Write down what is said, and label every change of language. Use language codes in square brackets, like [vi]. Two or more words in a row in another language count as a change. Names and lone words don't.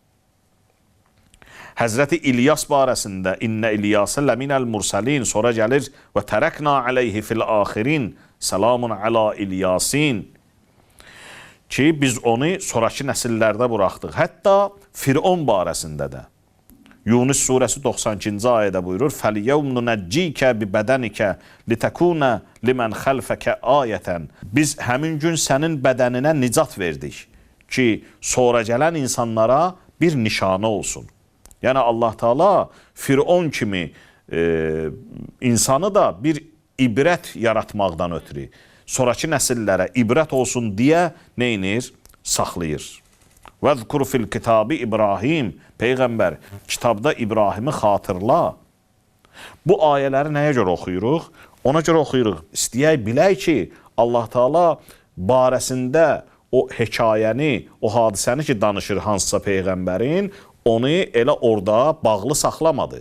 [az] Həzrəti İlyas barəsində [ar] إن إلياس لمن المرسلين. [az] Sonra gəlir [ar] وتركنا عليه في الآخرين. سلام على إل ياسين. [az] Ki, biz onu sonraki nəsillərdə buraxdıq. Hətta Firon barəsində də. Yunus surəsi 92-ci ayədə buyurur, [ar] فَلْيَوْمْ نُنَجِّيكَ بِبَدَنِكَ لِتَكُونَ لِمَنْ خَلْفَكَ آيَةً. [az] Biz həmin gün sənin bədəninə nicat verdik ki, sonra gələn insanlara bir nişanə olsun. Yəni Allah Teala Firon kimi insanı da bir ibrət yaratmaqdan ötürü, sonraki nəsillərə ibrət olsun deyə neynir? Saxlayır. [ar] وَذْكُرُ فِي الْكِتَابِ İbrahim. [az] Peyğəmbər, kitabda İbrahimi xatırla. Bu ayələri nəyə görə oxuyuruq? Ona görə oxuyuruq. İstəyək bilək ki, Allah Teala barəsində o hekayəni, o hadisəni ki danışır hansısa peyğəmbərin, onu elə orada bağlı saxlamadı.